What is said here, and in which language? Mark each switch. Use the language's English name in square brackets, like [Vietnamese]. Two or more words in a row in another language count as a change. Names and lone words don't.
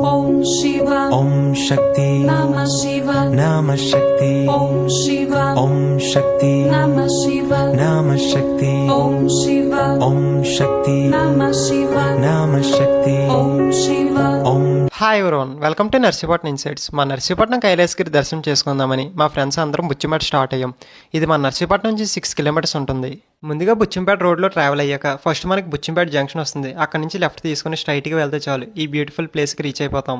[Sanskrit] Shiva ॐ शक्ति नमः शिव नमः शक्ति ॐ शिव ॐ शक्ति नमः शिव नमः शक्ति ॐ शिव ॐ शक्ति नमः शिव नमः शक्ति ॐ शिव Om. [English] Hi everyone, welcome to Narsipatnam Insights. [Telugu] మా నర్సీపట్నం కైలాసగిరి దర్శనం చేసుకుందామని మా ఫ్రెండ్స్ అందరం బుచ్చిమేట స్టార్ట్ అయ్యాం. ఇది మా నర్సీపట్నం నుంచి 6 కిలోమీటర్స్ ఉంటుంది. ముందుగా బుచ్చింపేట రోడ్లో ట్రావెల్ అయ్యాక ఫస్ట్ మనకి బుచ్చింపేట జంక్షన్ వస్తుంది. అక్కడ నుంచి లెఫ్ట్ తీసుకుని స్ట్రైట్గా వెళ్తే చాలు ఈ [English] beautiful placeకి [Telugu] రీచ్ అయిపోతాం.